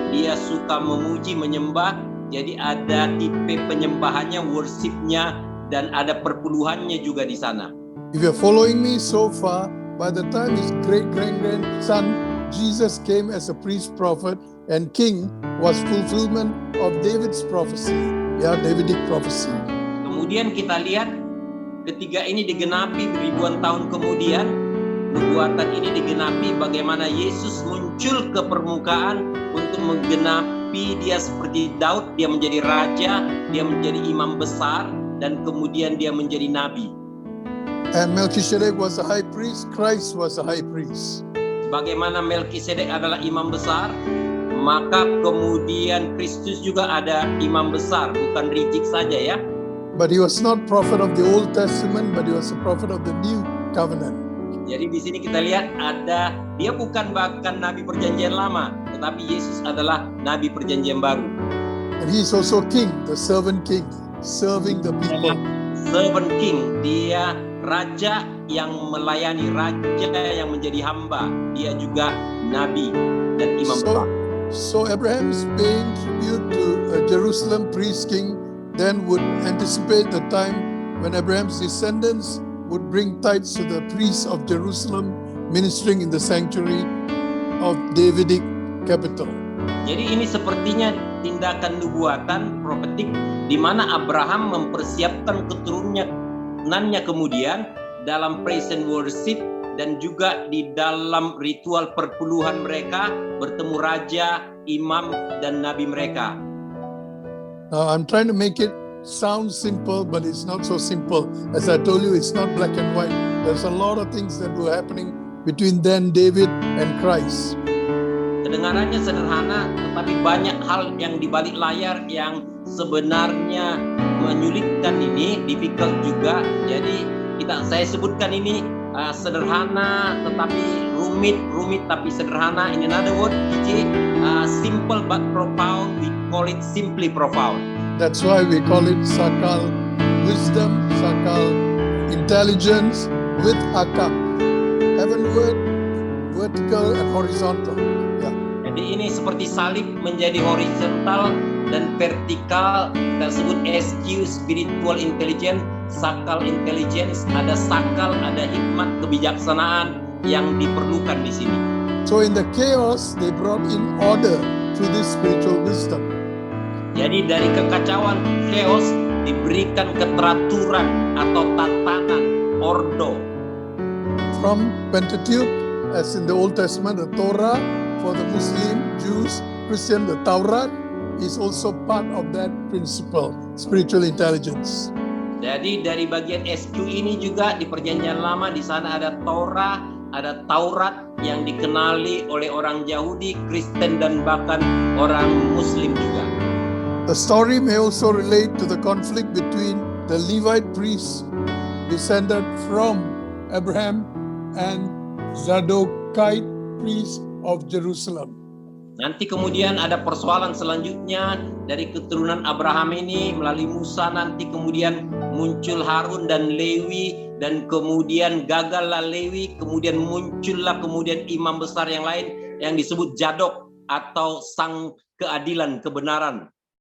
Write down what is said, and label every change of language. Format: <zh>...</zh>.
<id>Dia suka memuji, menyembah. Jadi ada tipe penyembahannya, worshipnya, dan ada perpuluhannya juga di sana.</id> <en>If you're following me so far, by the time his great-grandson Jesus came as a priest, prophet, and king, was fulfillment of David's prophecy, Davidic prophecy.</en> <id>Kemudian kita lihat ketika ini digenapi ribuan tahun kemudian, nubuatan ini digenapi bagaimana Yesus muncul ke permukaan untuk menggenapi dia seperti Daud. Dia menjadi raja, dia menjadi imam besar, dan kemudian dia menjadi nabi.</id> <en>And Melchizedek was a high priest, Christ was a high priest.</en> <id>Bagaimana Melchizedek adalah imam besar, maka kemudian Kristus juga ada imam besar, bukan rijik saja</id> <en>But he was not prophet of the Old Testament, but he was a prophet of the New Covenant.</en> <id>Jadi di sini kita lihat dia bukan bahkan nabi perjanjian lama, tetapi Yesus adalah nabi perjanjian baru.</id> <en>And he is also king, the servant king, serving the people. Servant king,</en> <id>dia raja yang melayani, raja yang menjadi hamba. Dia juga nabi dan imam besar.</id> <en>So Abraham's paying tribute to a Jerusalem priest king then would anticipate the time when Abraham's descendants would bring tithes to the priests of Jerusalem ministering in the sanctuary of Davidic capital.</en> <id>Jadi ini sepertinya tindakan nubuatan profetik di mana Abraham mempersiapkan keturunannya kemudian dalam</id> <en>praise and worship</en> <id>dan juga di dalam ritual perpuluhan mereka bertemu raja, imam, dan nabi mereka.</id> <en>Now, I'm trying to make it sound simple, but it's not so simple. As I told you, it's not black and white. There's a lot of things that were happening between then David and Christ.</en> <id>Kedengarannya sederhana, tetapi banyak hal yang di balik layar yang sebenarnya menyulitkan ini,</id> <en>difficult</en> <id>juga. Jadi saya sebutkan ini sederhana tetapi rumit tapi sederhana.</id> <en>In another word, simple but profound. We call it simply profound. That's why we call it Sakal wisdom, Sakal intelligence with akal. Heavenward, vertical and horizontal. Yeah.</en> <id>Jadi ini seperti salib menjadi horizontal dan vertikal. Kita sebut</id> <en>SQ, spiritual intelligence, sakal intelligence.</en> <id>Ada sakal, ada hikmat, kebijaksanaan yang diperlukan di sini.</id> <en>So in the chaos, they brought in order through this spiritual wisdom.</en> <id>Jadi dari kekacauan, chaos, diberikan keteraturan atau tatanan, ordo.</id> <en>From Pentateuch, as in the Old Testament, the Torah for the Muslim, Jews, Christian, the Taurat is also part of that principle, spiritual intelligence.</en> <id>Jadi dari bagian SQ ini juga di Perjanjian Lama, di sana ada Torah, ada Taurat yang dikenali oleh orang Yahudi, Kristen, dan bahkan orang Muslim juga.</id> <en>The story may also relate to the conflict between the Levite priests descended from Abraham and Zadokite priests of Jerusalem.</en> <id>Nanti kemudian ada persoalan selanjutnya dari keturunan Abraham ini melalui Musa, nanti kemudian muncul Harun dan Lewi, dan kemudian gagallah Lewi, kemudian muncullah kemudian imam besar yang lain yang disebut Zadok atau sang keadilan, kebenaran.</id>